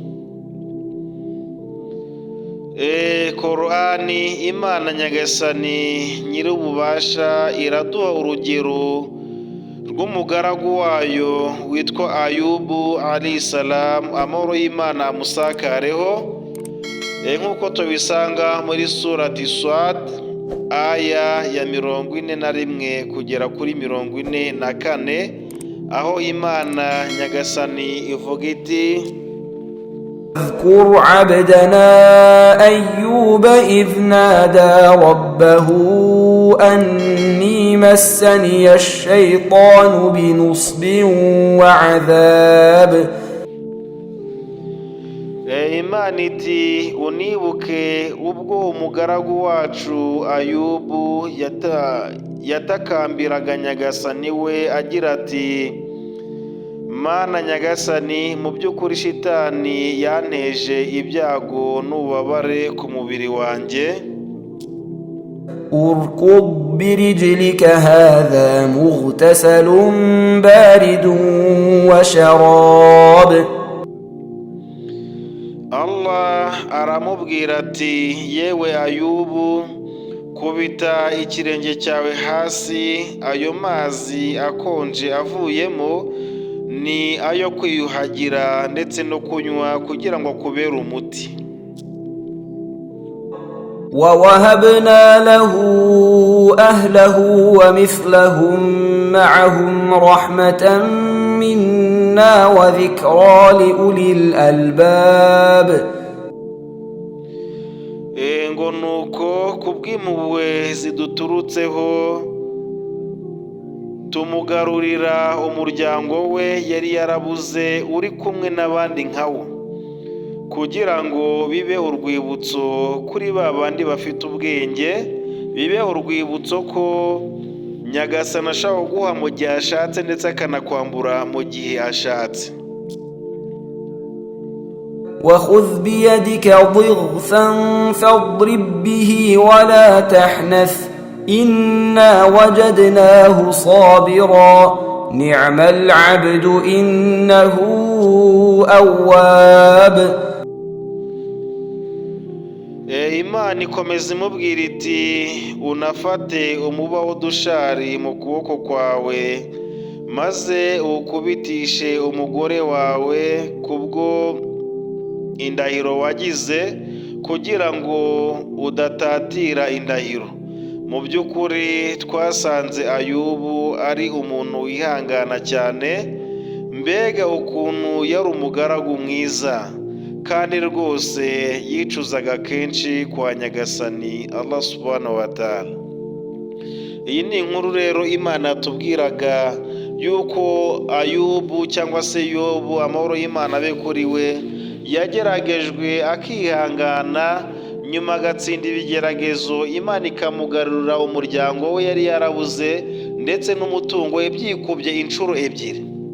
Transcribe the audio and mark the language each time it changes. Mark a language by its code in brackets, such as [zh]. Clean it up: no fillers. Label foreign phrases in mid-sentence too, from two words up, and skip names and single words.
[rw] Korani, Imana Nyagasani nyir'ububasha iraduha urugero bw'umugaragu wayo witwa Ayubu [ar] عليه السلام, [rw] amahoro y'Imana amusakareho, nk'uko tubisanga muri surati Swad aya ya 41 kugera kuri 44, aho Imana Nyagasani ivuga iti: [ar] اذكر عبدنا أيوب إذ نادى ربه أني مسني الشيطان بنصب وعذاب. [rw] Imana iti unibuke ubwo umugaragu wacu Ayubu yatakambiraga Nyagasani we agira ati: Mana Nyagasani, mu by'ukuri shitani yanteje ibyago n'ububabare ku mubiri wanjye. [ar] اركض برجلك هذا مغتسل بارد وشراب. [rw] Allah aramubwira ati: yewe Ayubu, kubita ikirenge cyawe hasi, ayo mazi akonje avuyemo ni ayo kwiyuhagira ndetse no kunywa kugira ngo kubere umuti. [ar] ووهبنا له أهله ومثلهم معهم رحمة منا وذكرى لأولي الألباب. [rw] ngo nuko kubw'impuhwe ziduturutseho tumugarurira umuryango we yari yarabuze uri kumwe n'abandi nkawo, kugira ngo bibe urwibutso kuri ba bandi bafite ubwenge, bibe urwibutso ko Nyagasani ashaka guha mu gihe ashatse ndetse akanakwambura mu gihe ashatse. [ar] وخذ بيدك ضغثا فاضرب به ولا تحنث إنا وجدناه صابرا نعم العبد إنه أواب. [rw] Imana ikomeza imubwira iti: unafate umuba w'udushari mu kuboko kwawe, maze ukubitishe umugore wawe kubwo indahiro wagize, kugira ngo udatatira indahiro. Mu by'ukuri twasanze Ayubu ari umuntu wihangana cyane, mbega ukuntu yari umugaragu mwiza, kandi rwose yicuzaga kenshi kwa Nyagasani Allah [ar] سبحانه وتعالى. [rw] Iyi ni inkuru rero Imana yatubwiraga yuko Ayubu cyangwa se Yobu, amahoro y'Imana abe kuri we, yageragejwe akihangana, nyuma agatsinda ibigeragezo, Imana ikamugarurira umuryango we yari yarabuze ndetse n'umutungo we byikubye inshuro ebyiri.